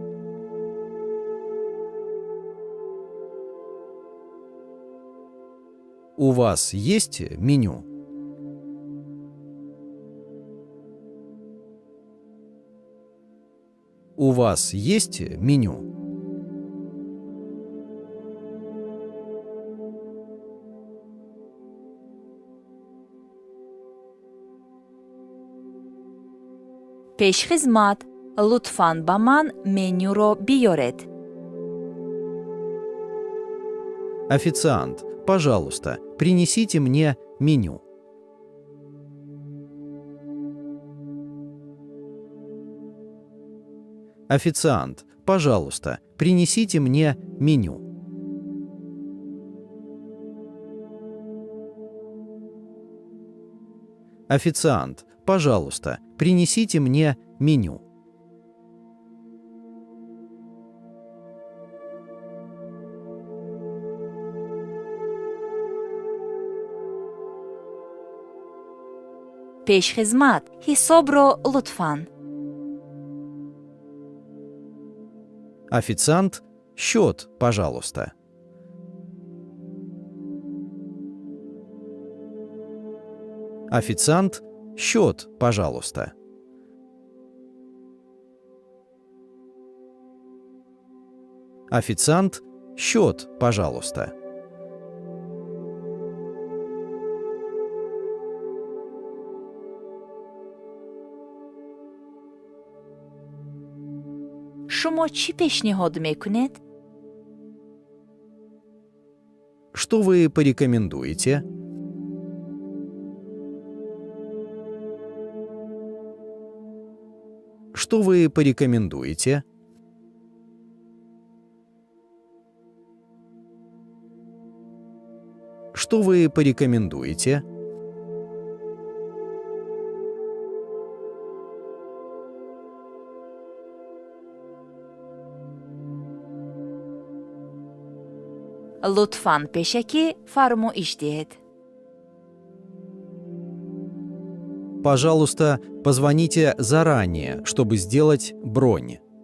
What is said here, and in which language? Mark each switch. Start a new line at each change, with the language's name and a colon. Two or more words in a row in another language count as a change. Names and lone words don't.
Russian: У вас есть меню? У вас есть меню?
Tajik: пешхизмат, лутфан ба ман менюро биёред.
Russian: Официант, пожалуйста, принесите мне меню. Официант, пожалуйста, принесите мне меню. Официант, пожалуйста, принесите мне меню.
Tajik: пешхизмат, ҳисобро лутфан.
Russian: Официант, счет, пожалуйста. Официант, счет, пожалуйста. Официант, счет, пожалуйста.
Tajik: шумо чӣ пешниҳод мекунед?
Russian: Что вы порекомендуете? Что вы порекомендуете? Что вы порекомендуете?
Tajik: лутфан пешакӣ фармоиш диҳед.
Russian: Пожалуйста, позвоните заранее, чтобы сделать бронь.